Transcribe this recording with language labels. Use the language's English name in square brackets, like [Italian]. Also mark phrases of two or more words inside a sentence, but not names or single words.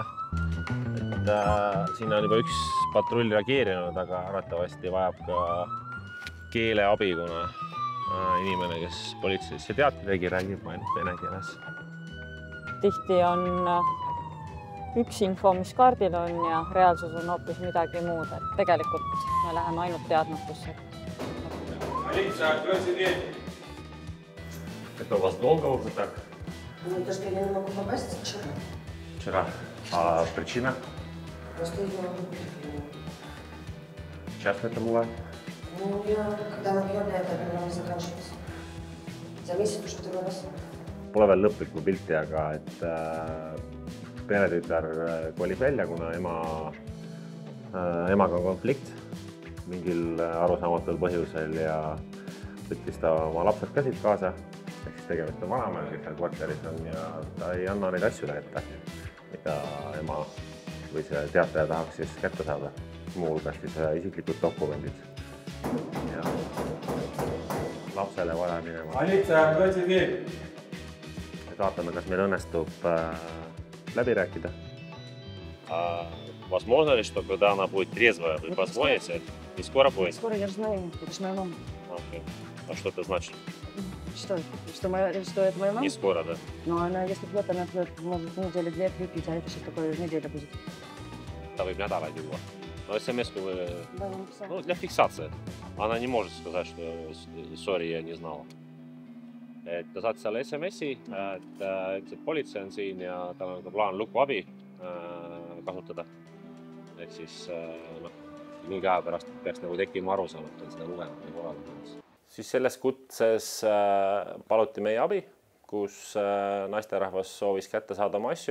[Estonian] Siin on juba üks patrull reageerinud, aga arvatavasti vajab ka keeleabi, kuna inimene, kes politseisse teate tegi, räägib ainult vene keeles. Tihti on üks info, mis kaardil on ja reaalsus on hoopis midagi muud. Et tegelikult me läheme ainult teadmatusse. [Russian] Это у вас долго уже так? Ну, то, что я не могу попасть вчера. Вчера. А причина? Просто я не могу прийти. Часто это бывает? Ну, когда напьённая, это примерно заканчивается. За месяц уже второй раз. [Estonian] Pole veel lõplikku pilti, aga et peretütar kolib välja, kuna emaga on konflikt mingil arusaamatul põhjusel ja võttis ta oma lapsed ka siit kaasa. Ehk siis tegemist on vanemaga, kes seal kvartalis on ja ta ei anna neid asju kätte, mida ema või see teataja tahaks siis kätte saada. Muu hulgas siis isiklikud dokumendid. Ja lapsele vaja minema. Vaatame, kas meil õnnestub läbi rääkida. [Russian] Возможно ли, что когда она будет трезвая, вы позвоните и скоро будет? Скоро я же знаю, это же моя мама. Окей. А что это значит? Что это моя мама? Не скоро, да? Ну, она, если пьет, она пьет, может, недели 2-3 пить, а это что такое неделя будет. [Estonian] Ta võib nädalaid juua. No SMS-ku või... [Russian] Да, я написала. Ну, для фиксации. Она не может сказать, что sorry, я не знала. [Estonian] Et ta saatis selle SMS-i, et politsei on siin ja tal on ka plaan lukuabi kasutada. Ehk siis mingi aja pärast peaks nagu tekkima arusaam, et on seda lugenud või korraldanud. Siis selles kutses paluti meie abi, kus naisterahvas soovis kätte saada oma asju.